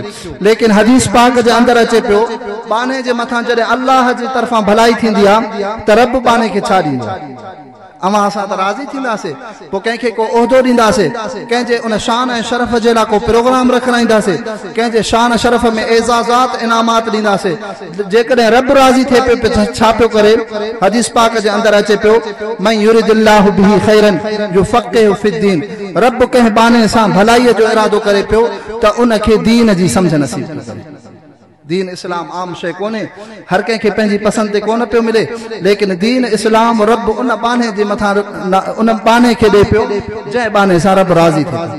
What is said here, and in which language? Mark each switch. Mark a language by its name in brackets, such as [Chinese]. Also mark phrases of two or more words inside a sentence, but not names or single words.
[Sindhi] लेकिन हदीस पाक जे अंदरि अचे पियो, बाने जे मथां जॾहिं अल्लाह जी तरफ़ां भलाई थींदी आहे त रब बाने खे छा ॾींदो आहे। अवां असां त राज़ी थींदासीं, पोइ कंहिंखे को उहिदो ॾींदासीं, कंहिंजे उन शान ऐं शरफ़ जे लाइ को प्रोग्राम रखाईंदासीं, कंहिंजे शान शरफ़ में एज़ाज़ात इनामात ॾींदासीं। जेकॾहिं रब राज़ी थिए पियो छा पियो करे, हदीस पाक जे अंदरि अचे पियो, [Arabic] من يرد الله به خيرا يفقهه في الدين, [Sindhi] रब कंहिं बाने सां भलाईअ जो इरादो करे पियो त उनखे दीन जी सम्झ नसीब करे। दीन इस्लाम आम शइ कोन्हे, हर कंहिंखे पंहिंजी पसंदि ते कोन पियो मिले, लेकिन दीन इस्लाम रब उन बाने जे मथां उन बाने खे ॾे पियो जंहिं बाने सां रब राज़ी थिए।